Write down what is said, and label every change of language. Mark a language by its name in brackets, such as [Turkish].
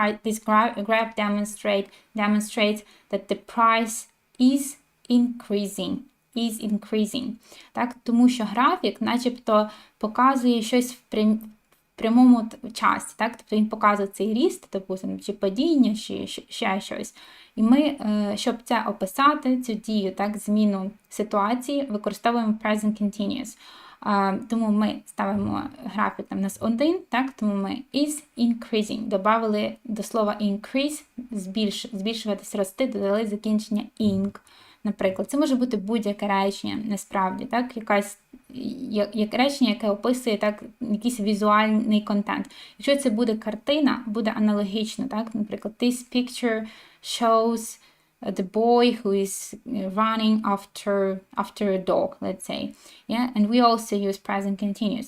[English] This graph demonstrates that the price is increasing. is increasing. Так? [Ukrainian] Тому що графік начебто показує щось в прямому часі. Так? Тобто він показує цей ріст, допустим, чи падіння, чи ще щось. І ми, щоб це описати, цю дію, так, зміну ситуації, використовуємо present continuous. Тому ми ставимо графік там у нас 1, так, тому ми is increasing. Добавили до слова increase, збільшуватись, рости, додали закінчення ing. Наприклад, це може бути будь-яке речення, насправді, так, як речення, яке описує так, якийсь візуальний контент. Якщо це буде картина, буде аналогічно, так, наприклад, [English] this picture shows the boy who is running after a dog, let's say. Yeah? And we also use present continuous.